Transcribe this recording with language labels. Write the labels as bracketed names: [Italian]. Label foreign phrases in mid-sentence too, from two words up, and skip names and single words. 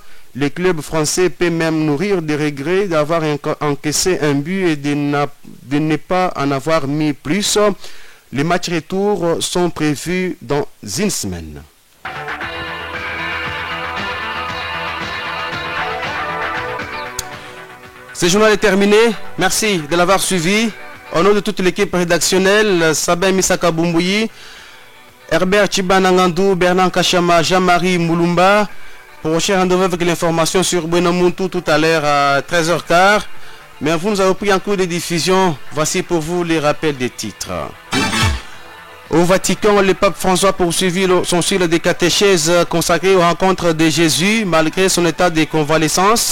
[French] Les clubs français peuvent même nourrir des regrets d'avoir encaissé un but et de ne pas en avoir mis plus. Les matchs retour sont prévus dans une semaine. Ce journal est terminé. Merci de l'avoir suivi. Au nom de toute l'équipe rédactionnelle, Sabin Misaka Bumbouyi, Herbert Chibanangandou, Bernard Kachama, Jean-Marie Moulumba. Prochain rendez-vous avec l'information sur Buenamuntu tout à l'heure à 13h15. Mais vous nous avez pris en cours de diffusion. Voici pour vous les rappels des titres. Au Vatican, le pape François poursuivit son cycle de catéchèse consacré aux rencontres de Jésus malgré son état de convalescence.